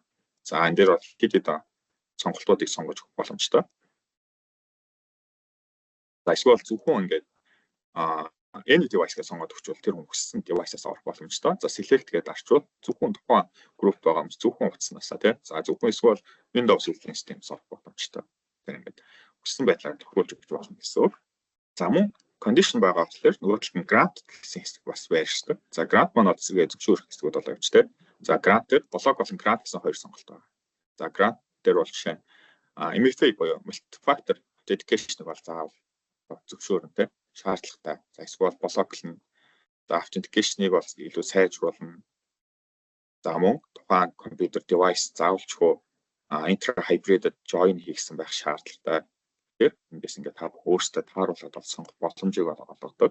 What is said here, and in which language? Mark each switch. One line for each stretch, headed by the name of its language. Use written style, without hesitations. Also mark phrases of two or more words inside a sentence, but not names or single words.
Mongolian: За энэ дээр бол хэд сонголтуудыг сонгож өгөх боломжтой. За эсвэл зөвхөн ингээд
English: any device-
Mongolian: гээ сонгоод өгчвөл тэр хүн хүссэн device-аас орох боломжтой. За select гэдээ дарчвал зөвхөн тухайн group байгаа хүмүүс зөвхөн утаснасаа тий. За зөвхөн эсвэл
English: Windows operating system-
Mongolian: с орох боломжтой. Тэр ингээд хүссэн байдлаар тохируулж өгч болно гэсэн үг. За мөн condition байгаа болохоор нөгөө талд нь grant гэсэн хэсэг бас байна шүү дээ. За grant маань зөвшөөрөх хэсгүүд болоо гэж тий. За grant дээр блок болон grant гэсэн хоёр сонголт байгаа. За grant дээр бол жишээ нь MFA буюу
English: multi-factor authentication
Mongolian: бол заавал зөвшөөрөнтэй шаардлагатай. За эсвэл блоклно. За authentication-ыг бол илүү сайжруулна. За мөн тухайн компьютер device заавалчгүй
English: intra hybrid join
Mongolian: хийсэн байх шаардлагатай. Тэгэхээр эндээс ингээд та өөрсдөө тааруулаад сонгох боломжийг олгодог.